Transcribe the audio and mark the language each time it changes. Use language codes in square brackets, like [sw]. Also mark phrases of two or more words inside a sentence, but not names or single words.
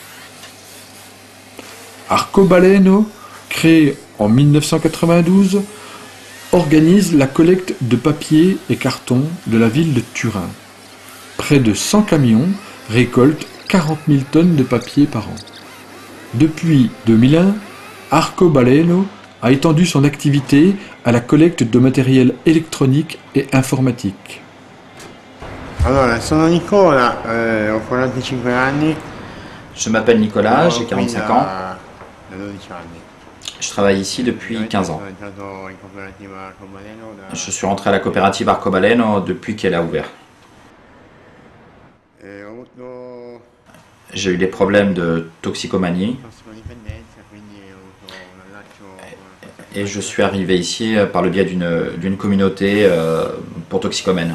[fr] Arcobaleno, créé en 1992, organise la collecte de papier et carton de la ville de Turin. Près de 100 camions récoltent 40 000 tonnes de papier par an. Depuis 2001, Arcobaleno a étendu son activité à la collecte de matériel électronique et informatique. [it] Allora, sono Nicola, ho 45 anni. [fr] Je m'appelle Nicolas, j'ai 45 ans. Je travaille ici depuis 15 ans. Je suis rentré à la coopérative Arcobaleno depuis qu'elle a ouvert. J'ai eu des problèmes de toxicomanie et je suis arrivé ici par le biais d'une communauté pour toxicomènes.